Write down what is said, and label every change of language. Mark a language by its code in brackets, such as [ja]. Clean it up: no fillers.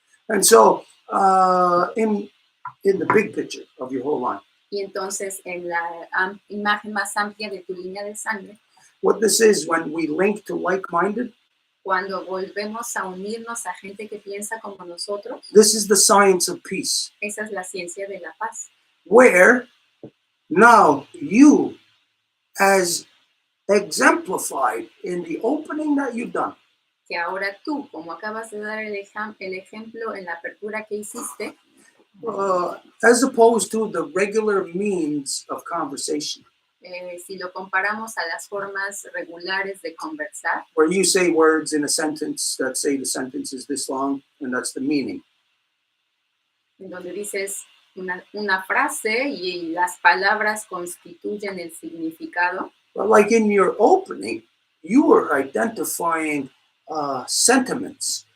[en] And so in the big picture of your whole line, [es] Y entonces en la imagen más amplia de tu línea de sangre, [en] what this is when we link to like-minded, [es] cuando volvemos a unirnos a gente que piensa como nosotros, [en] this is the science of peace, [es] esa es la ciencia de la paz. [en] where now you, as exemplified in the opening that you've done, [es] Que ahora tú, como acabas de dar el ejemplo en la apertura que hiciste, [en] as opposed to the regular means of conversation, [es] si lo comparamos a las formas regulares de conversar, [en] where you say words in a sentence that say the sentence is this long, and that's the meaning. [es] en donde dices una frase y las palabras constituyen el significado, [en] But like in your opening, you were identifying sentiments.